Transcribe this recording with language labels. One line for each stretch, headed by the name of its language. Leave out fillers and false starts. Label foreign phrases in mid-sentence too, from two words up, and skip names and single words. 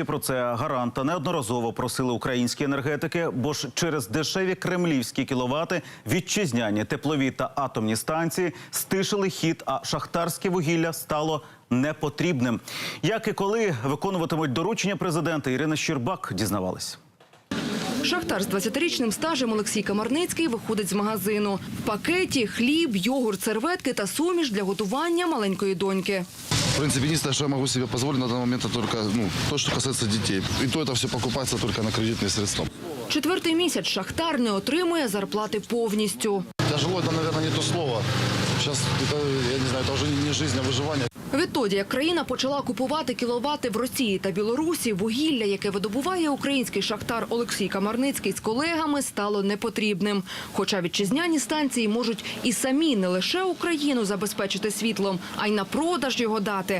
Ukrainian: Про це гаранта неодноразово просили українські енергетики, бо ж через дешеві кремлівські кіловати вітчизняні теплові та атомні станції стишили хід, а шахтарське вугілля стало непотрібним. Як і коли виконуватимуть доручення президента, Ірина Щербак дізнавалась. Шахтар з 20-річним стажем Олексій Камарницький виходить з магазину. В пакеті хліб, йогурт, серветки та суміш для готування маленької доньки.
Russian: В принципе, единственное, что я могу себе позволить на данный момент, это только то, что касается детей. И то это все покупается только на кредитные средства.
Ukrainian: 4-й місяць шахтар не отримує зарплати повністю.
Russian: Тяжело, это, наверное, не то слово. Сейчас, это, я не знаю, это уже не жизнь, а выживание.
Ukrainian: Відтоді, як країна почала купувати кіловати в Росії та Білорусі, вугілля, яке видобуває український шахтар Олексій Камарницький з колегами, стало непотрібним. Хоча вітчизняні станції можуть і самі не лише Україну забезпечити світлом, а й на продаж його дати.